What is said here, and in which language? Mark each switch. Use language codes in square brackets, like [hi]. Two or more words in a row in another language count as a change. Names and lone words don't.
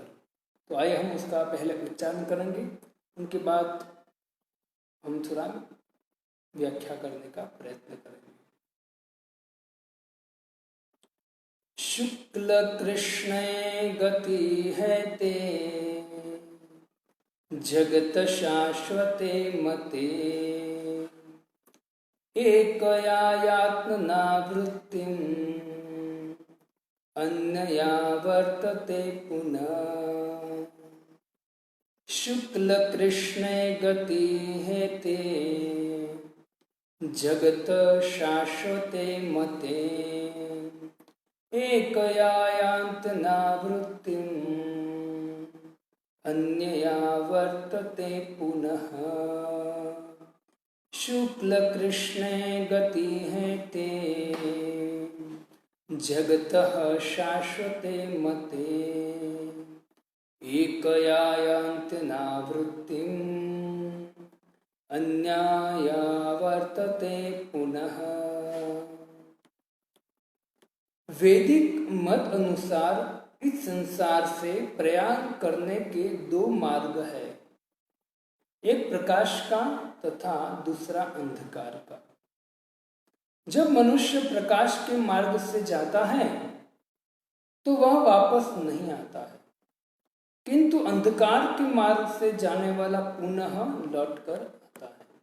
[hi] तो आइए हम उसका पहले उच्चारण करेंगे, उनके बाद हम थोड़ा व्याख्या करने का प्रयत्न करेंगे। [sa] शुक्ल कृष्ण गति है ते जगत शाश्वते मते एकयात्मना वृत्तिम अन्यया वर्तते पुनः। शुक्ल कृष्ण गति है ते जगत शाश्वते मते एकयान्तना वृत्तिम अन्यया वर्तते पुनः। शुक्ल कृष्ण गति है ते जगतः शाश्वते मते एकयान्तना वृत्तिम अन्यया वर्तते पुनः। [hi] वैदिक मत अनुसार इस संसार से प्रयाण करने के दो मार्ग है, एक प्रकाश का तथा दूसरा अंधकार का। जब मनुष्य प्रकाश के मार्ग से जाता है तो वह वापस नहीं आता है, किंतु अंधकार के मार्ग से जाने वाला पुनः लौटकर आता है।